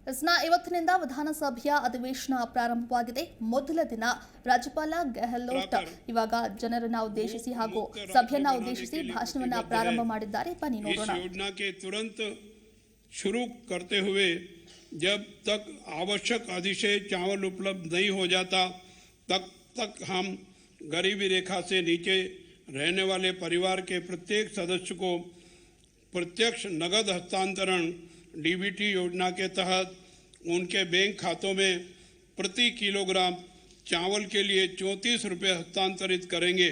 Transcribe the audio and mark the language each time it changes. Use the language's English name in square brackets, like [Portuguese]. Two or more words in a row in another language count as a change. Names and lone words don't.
[Kannada] ಇವತ್ತಿನಿಂದ ವಿಧಾನಸಭೆಯ ಅಧಿವೇಶನ ಪ್ರಾರಂಭವಾಗಿದೆ. ಮೊದಲ ದಿನ ರಾಜ್ಯಪಾಲ ಗೆಹ್ಲೋಟ್ ಇವಾಗ ಜನರನ್ನ ಉದ್ದೇಶಿಸಿ ಹಾಗೂ ಸಭೆಯನ್ನ ಉದ್ದೇಶಿಸಿ ಭಾಷಣವನ್ನ ಪ್ರಾರಂಭ ಮಾಡಿದ್ದಾರೆ. ಬನ್ನಿ ನೋಡೋಣ. [Hindi] इस योजना के तुरंत शुरू करते हुए जब तक आवश्यक अतिशय चावल उपलब्ध नहीं हो जाता तब तक हम गरीबी रेखा से नीचे रहने वाले परिवार के प्रत्येक सदस्य को प्रत्यक्ष नगद हस्तांतरण डीबीटी योजना के तहत उनके बैंक खातों में प्रति किलोग्राम चावल के लिए 34 रुपये हस्तांतरित करेंगे।